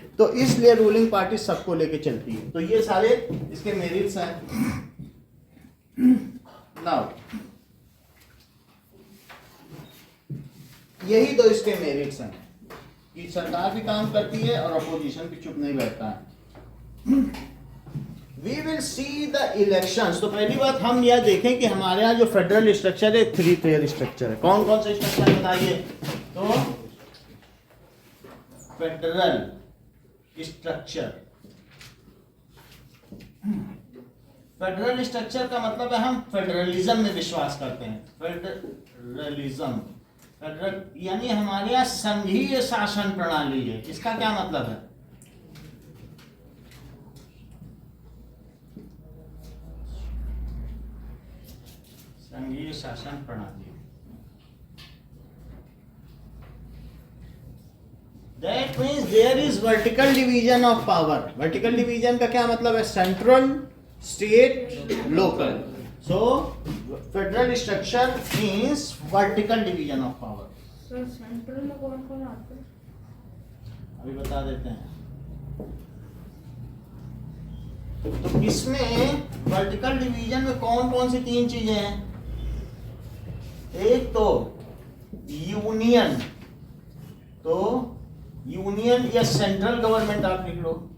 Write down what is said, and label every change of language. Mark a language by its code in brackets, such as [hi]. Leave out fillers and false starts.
[hi] तो इसलिए ruling party सबको लेके चलती है। तो ये सारे इसके मेरिट्स हैं। नाउ यही तो इसके मेरिट्स हैं कि सरकार भी काम करती है और अपोजिशन भी चुप नहीं बैठता है। [en] We will see the elections। [hi] तो पहली बात हम यह देखें कि हमारे यहाँ जो फेडरल स्ट्रक्चर है 3 tier स्ट्रक्चर है। कौन कौन से स्ट्रक्चर बताइए? तो फेडरल स्ट्रक्चर, फेडरल स्ट्रक्चर का मतलब है हम फेडरलिज्म में विश्वास करते हैं। फेडरलिज्म, फेडरल यानी हमारे यहाँ संघीय शासन प्रणाली है। इसका क्या मतलब है? संघीय शासन प्रणाली। [en] That means there is vertical division of power। [hi] vertical division का क्या मतलब है? Central, state, local. [en] So federal structure means vertical division of power। [hi] Sir central में कौन कौन आते हैं? अभी बता देते हैं। तो इसमें वर्टिकल डिवीजन में कौन कौन सी 3 चीजें हैं? एक तो यूनियन, तो यूनियन या सेंट्रल गवर्नमेंट आप लिख लो।